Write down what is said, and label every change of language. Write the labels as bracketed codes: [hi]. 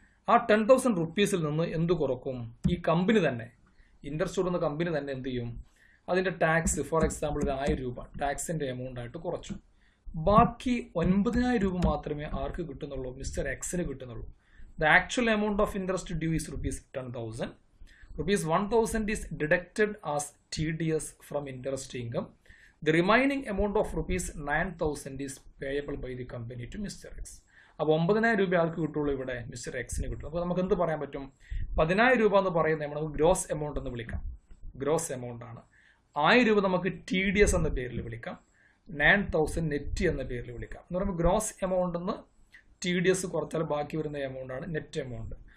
[ml] ആ 10,000 rupeesൽ നിന്ന് എന്ത് കുറക്കും? ഈ കമ്പനി തന്നെ, ഇൻട്രസ്റ്റ് കൊടുക്കുന്ന കമ്പനി തന്നെ എന്ത് ചെയ്യും? അതിൻ്റെ ടാക്സ് ഫോർ എക്സാമ്പിൾ 1000 രൂപ ടാക്സിൻ്റെ എമൗണ്ട് ആയിട്ട് കുറച്ചു. ബാക്കി 9,000 രൂപ മാത്രമേ ആർക്ക് കിട്ടുന്നുള്ളൂ? മിസ്റ്റർ എക്സിന് കിട്ടുന്നുള്ളൂ. [en] The actual amount of interest due is ₹10,000. ₹1,000 is deducted as TDS from interest income. The remaining amount of ₹9,000 is payable by the company to Mr. X. [ml] അപ്പോൾ 9,000 രൂപ ആൾക്ക് കിട്ടുള്ളൂ, ഇവിടെ മിസ്റ്റർ എക്സിന് കിട്ടും. അപ്പോൾ നമുക്ക് എന്ത് പറയാൻ പറ്റും? 10,000 രൂപ എന്ന് പറയുന്നത് നമുക്ക് ഗ്രോസ് എമൗണ്ട് എന്ന് വിളിക്കാം. ഗ്രോസ് എമൗണ്ട് ആണ്. 1000 രൂപ നമുക്ക് TDS എന്ന പേരിൽ വിളിക്കാം. 9,000 നെറ്റ് എന്ന പേരിൽ വിളിക്കാം. എന്ന് പറയുമ്പോൾ ഗ്രോസ് എമൗണ്ട് എന്ന് TDS കുറച്ചാൽ ബാക്കി വരുന്ന എമൗണ്ട് ആണ് നെറ്റ് എമൗണ്ട്.